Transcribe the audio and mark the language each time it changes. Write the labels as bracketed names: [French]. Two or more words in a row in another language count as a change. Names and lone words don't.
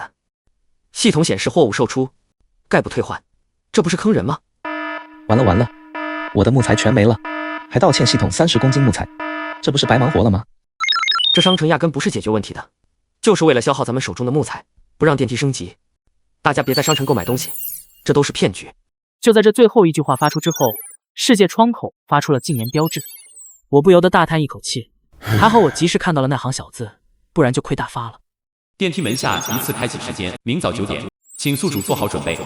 [Chinese] 系統顯示貨物售出，概不退換，這不是坑人嗎？完了完了，我的木材全沒了，還倒欠系統30公斤木材，這不是白忙活了嗎？這商城壓根不是解決問題的，就是為了消耗咱們手中的木材，不讓電梯升級。大家別在商城購買東西，這都是騙局。就在這最後一句話發出之後，世界窗口發出了禁言標誌，我不由得大嘆一口氣，還好我及時看到了那行小字，不然就虧大發了。電梯門下一次開啟時間，明早9點，請宿主做好準備。